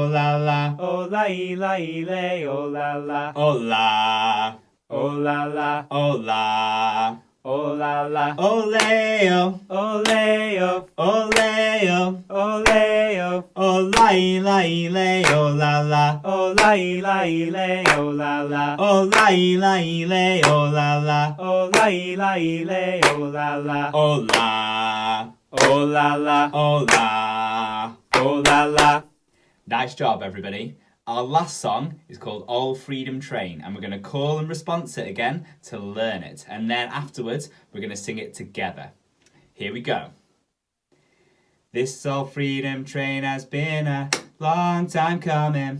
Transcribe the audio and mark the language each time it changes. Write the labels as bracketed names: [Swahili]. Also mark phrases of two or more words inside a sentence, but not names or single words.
[English] la-la, o-la-e-la-e-le-o, la-la, o-la, o-la-la, o-la, o-la-la, ole-o, ole-o, ole-o, ole-o, o-la-e-la-e-le-o, la-la, o-la-e-la-e-le-o, la-la, o-la-e-la-e-le-o, la-la, o-la-e-la-e-le-o, la-la, o-la, o-la-la, o-la, o-la-la. Nice job, everybody. Our last song is called Old Freedom Train, and we're going to call and response it again to learn it. And then afterwards, we're going to sing it together. Here we go. This old freedom train has been a long time coming.